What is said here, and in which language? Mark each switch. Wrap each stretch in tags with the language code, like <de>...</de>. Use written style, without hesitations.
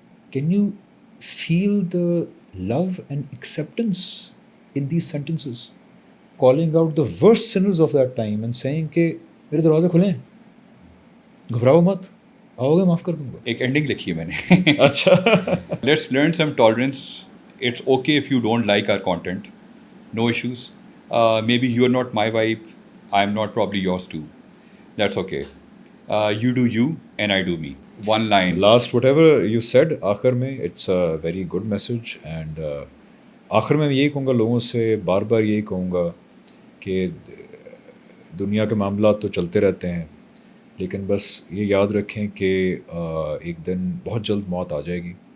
<en>Can you feel the love and acceptance in these sentences? Calling out the worst sinners of that time and seeing</en> <ur>کہ میرے دروازے کھلے ہیں, گھبراؤ مت, آؤ گے معاف کر دوں گا. ایک اینڈنگ لکھی ہے میں نے. اچھا.</ur> <en>Let's learn some tolerance. It's okay if you don't like our content. No issues. Maybe you're not my vibe. I'm not probably yours too. That's okay. You do you and I do me. One line. Last whatever you said</en> <ur>آخر میں,</ur> <en>It's a very good message.</en> <ur>And آخر میں یہی کہوں گا لوگوں سے, بار بار یہی کہوں گا کہ دنیا کے معاملات تو چلتے رہتے ہیں, لیکن بس یہ یاد رکھیں کہ ایک دن بہت جلد موت آ جائے گی.</ur>